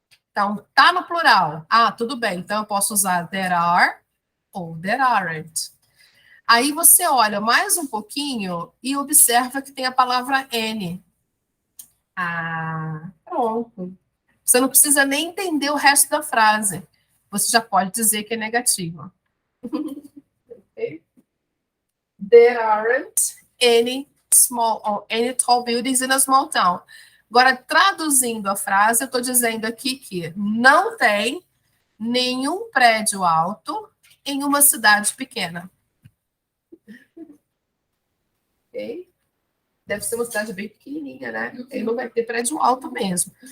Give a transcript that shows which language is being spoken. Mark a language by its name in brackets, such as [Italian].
[Portuguese] Então, está no plural. Ah, tudo bem. Então, eu posso usar there are ou there aren't. Aí você olha mais um pouquinho e observa que tem a palavra N. Ah, pronto. Você não precisa nem entender o resto da frase. Você já pode dizer que é negativa. [English] Okay? There aren't any small or any tall buildings in a small town. [Portuguese] Agora, traduzindo a frase, eu estou dizendo aqui que não tem nenhum prédio alto em uma cidade pequena. Ok? Deve ser uma cidade bem pequenininha, né? Ele não vai ter prédio alto mesmo.